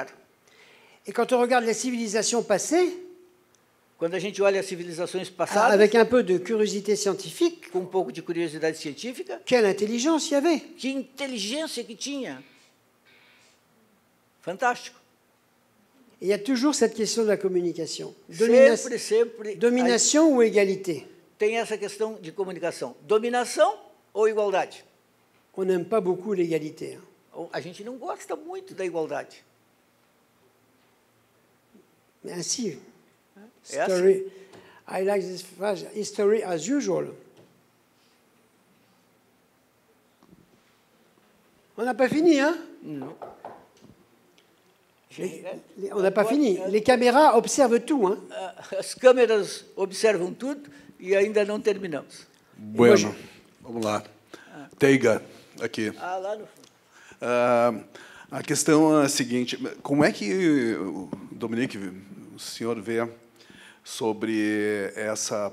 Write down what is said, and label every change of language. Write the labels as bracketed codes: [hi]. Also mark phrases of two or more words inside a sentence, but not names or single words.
[fr] Et quand on regarde les civilisations passées, [pt] Quando a gente olha as civilizações passadas, [fr] avec un peu de curiosité scientifique, [pt] com um pouco de curiosidade científica, [fr] quelle intelligence il y avait. [pt] que inteligência que tinha. Fantástico. [fr] Et il y a toujours cette question de la communication. [pt] Sempre Domination ou égalité? tem essa questão de comunicação. Dominação ou igualdade? [fr] On n'aime pas beaucoup l'égalité. [pt] A gente não gosta muito da igualdade. [fr] Mais ainsi, [pt] É [en] story, I like this phrase, history as usual. [fr] On n'a pas fini, hein? Non. On n'a pas fini. Les caméras observent tout, hein? [pt] As câmeras observam tudo e ainda não terminamos. Bueno, vamos lá. Teiga, aqui. Lá no fundo. A questão é a seguinte, como é que, Dominique, o senhor vê sobre essa